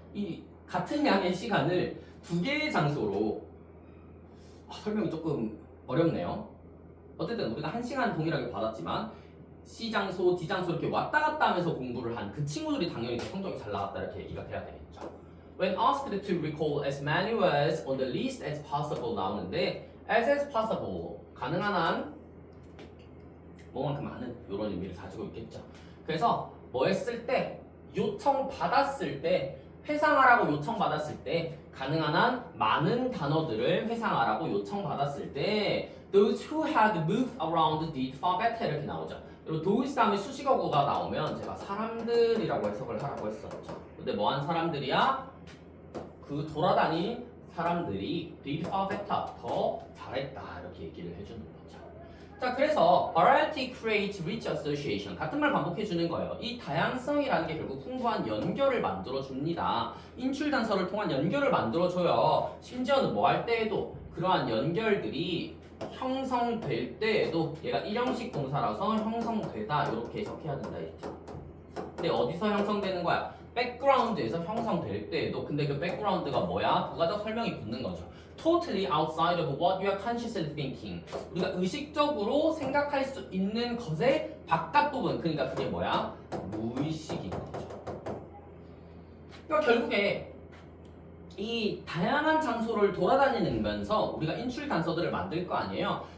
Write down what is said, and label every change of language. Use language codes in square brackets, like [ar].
[ko] 이 같은 양의 시간을 두 개의 장소로 설명이 조금 어렵네요. 어쨌든 우리가 1시간 동일하게 받았지만 C 장소, D 장소 이렇게 왔다 갔다 하면서 공부를 한 그 친구들이 당연히 더 성적이 잘 나갔다 이렇게 얘기가 돼야 되겠죠. [en] When asked to recall as many words on the list as possible [ko] 나오는데 [en] as possible [ko] 가능한 한 뭐만큼 많은 이런 의미를 가지고 있겠죠. 그래서 뭐 했을 때 요청 받았을 때 회상하라고 요청 받았을 때 가능한 한 많은 단어들을 회상하라고 요청 받았을 때 [en] those who had moved around did far better [ko] 이렇게 나오죠. 그리고 those 다음에 수식어구가 나오면 제가 사람들이라고 해석을 하라고 했었죠. 근데 뭐한 사람들이야? 그 돌아다닌 사람들이 [en] did far better [ko] 더 잘했다 이렇게 얘기를 해주는 거죠. 자, 그래서 [en] variety creates rich association [ko] 같은 말 반복해 주는 거예요. 이 다양성이라는 게 결국 풍부한 연결을 만들어 줍니다. 인출 단서를 통한 연결을 만들어 줘요. 심지어는 뭐 할 때에도 그러한 연결들이 형성될 때에도 얘가 일형식 동사라서 형성되다 이렇게 해석해야 된다 했죠. 근데 어디서 형성되는 거야? 백그라운드에서 형성될 때에도 근데 그 백그라운드가 뭐야? 부가적 설명이 붙는 거죠. [en] Totally outside of what you are consciously thinking. [ko] 우리가 의식적으로 생각할 수 있는 것의 바깥 부분. 그러니까 그게 뭐야? 무의식인 거죠. 그러니까 결국에 이 다양한 장소를 돌아다니면서 우리가 인출 단서들을 만들 거 아니에요.